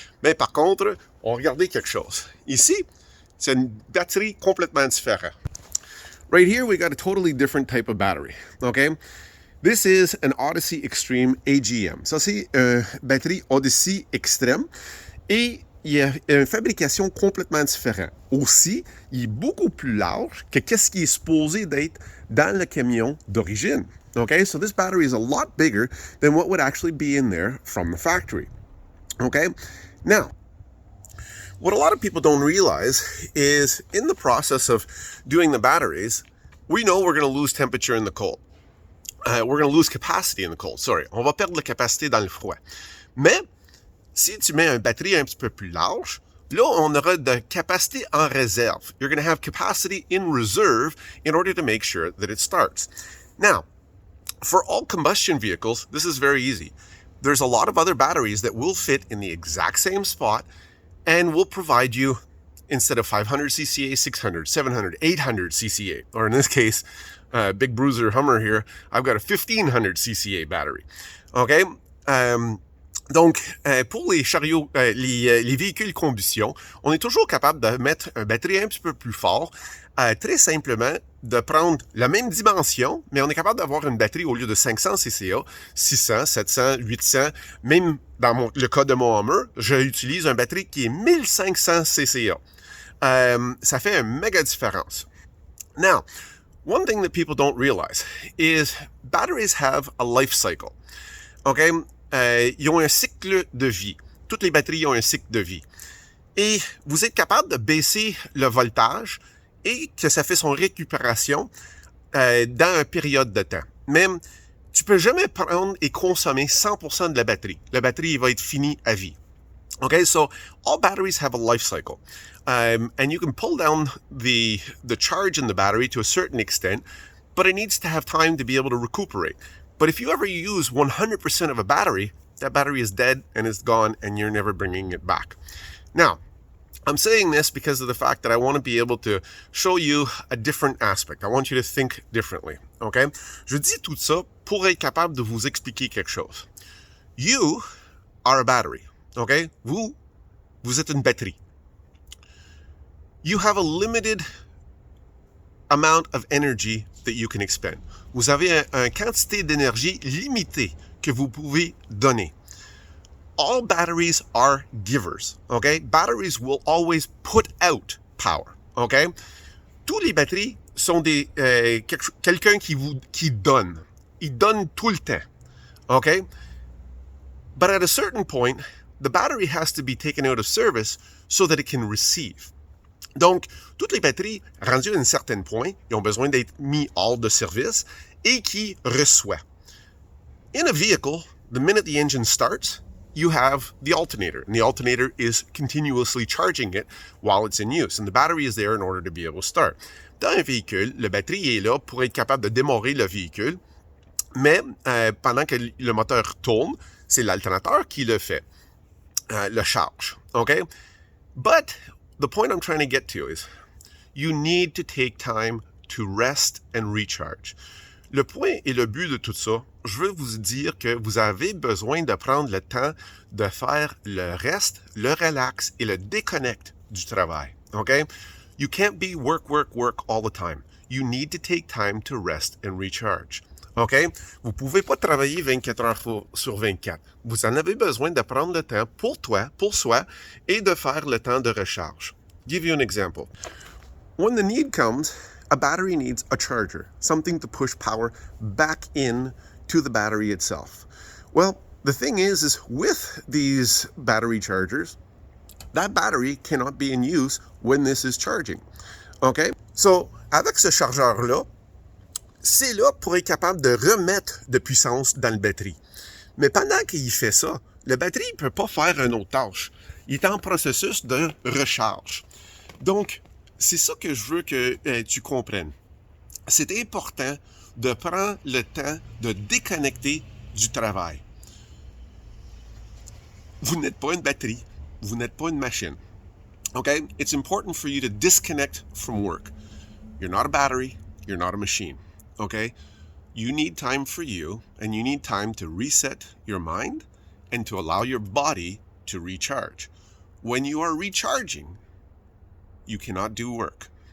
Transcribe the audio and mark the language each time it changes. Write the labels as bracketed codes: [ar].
[fr] Mais par contre, on regardait quelque chose. Ici, c'est une batterie complètement différente. [en] Right here, we got a totally different type of battery. Okay? This is an Odyssey Extreme AGM. [fr] Ça, c'est une batterie Odyssey Extreme. Et il y a une fabrication complètement différente. Aussi, il est beaucoup plus large que qu'est-ce qui est supposé d'être dans le camion d'origine. [en] Okay, so this battery is a lot bigger than what would actually be in there from the factory. Okay, now, what a lot of people don't realize is in the process of doing the batteries, we know we're going to lose temperature in the cold. We're going to lose capacity in the cold. [fr] Sorry, on va perdre la capacité dans le froid. Mais si tu mets une batterie un petit peu plus large, là, on aura de capacité en réserve. [en] You're going to have capacity in reserve in order to make sure that it starts. Now, for all combustion vehicles, this is very easy. There's a lot of other batteries that will fit in the exact same spot and will provide you, instead of 500 CCA, 600, 700, 800 CCA. Or in this case, Big Bruiser Hummer here, I've got a 1500 CCA battery. Okay? [fr] Donc, pour les chariots, les véhicules combustion, on est toujours capable de mettre une batterie un petit peu plus fort, très simplement de prendre la même dimension, mais on est capable d'avoir une batterie au lieu de 500 CCA, 600, 700, 800, même dans le cas de mon Hummer, j'utilise une batterie qui est 1500 CCA. Ça fait une méga différence. [en] Now, one thing that people don't realize is batteries have a life cycle. [fr] Okay? Ils ont un cycle de vie. Toutes les batteries ont un cycle de vie. Et vous êtes capable de baisser le voltage et que ça fait son récupération dans une période de temps. Mais tu peux jamais prendre et consommer 100% de la batterie. La batterie va être finie à vie. [en] Okay, so all batteries have a life cycle. And you can pull down the charge in the battery to a certain extent, but it needs to have time to be able to recuperate. But if you ever use 100% of a battery, that battery is dead and it's gone and you're never bringing it back. Now, I'm saying this because of the fact that I want to be able to show you a different aspect. I want you to think differently, okay? [fr] Je dis tout ça pour être capable de vous expliquer quelque chose. [en] You are a battery, okay? [fr] Vous êtes une batterie. [en] You have a limited amount of energy that you can expend. [fr] Vous avez une quantité d'énergie limitée que vous pouvez donner. [en] All batteries are givers, okay? Batteries will always put out power, okay? [fr] Tous les batteries sont des quelqu'un qui donne. Il donne tout le temps, okay? [en] But at a certain point, the battery has to be taken out of service so that it can receive. [fr] Donc, toutes les batteries, rendues à un certain point, ils ont besoin d'être mis hors de service et qui reçoit. [en] In a vehicle, the minute the engine starts, you have the alternator, and the alternator is continuously charging it while it's in use, and the battery is there in order to be able to start. [fr] Dans un véhicule, la batterie est là pour être capable de démarrer le véhicule, mais pendant que le moteur tourne, c'est l'alternateur qui le fait, le charge, okay? [en] But the point I'm trying to get to is you need to take time to rest and recharge. [fr] Le point et le but de tout ça, je veux vous dire que vous avez besoin de prendre le temps de faire le reste, le relax et le déconnect du travail. [en] Okay? You can't be work, work, work all the time. You need to take time to rest and recharge. Okay? [fr] Vous pouvez pas travailler 24 heures sur 24. Vous en avez besoin de prendre le temps pour toi, pour soi, et de faire le temps de recharge. [en] Give you an example. When the need comes, a battery needs a charger, something to push power back in to the battery itself. Well, the thing is with these battery chargers, that battery cannot be in use when this is charging. Okay? [fr] So, avec ce chargeur-là, c'est là pour être capable de remettre de puissance dans la batterie. Mais pendant qu'il fait ça, la batterie ne peut pas faire une autre tâche. Il est en processus de recharge. Donc, c'est ça que je veux que tu comprennes. C'est important de prendre le temps de déconnecter du travail. Vous n'êtes pas une batterie. Vous n'êtes pas une machine. [en] Okay? It's important for you to disconnect from work. You're not a battery. You're not a machine. Okay? You need time for you, and you need time to reset your mind and to allow your body to recharge. When you are recharging, you cannot do work.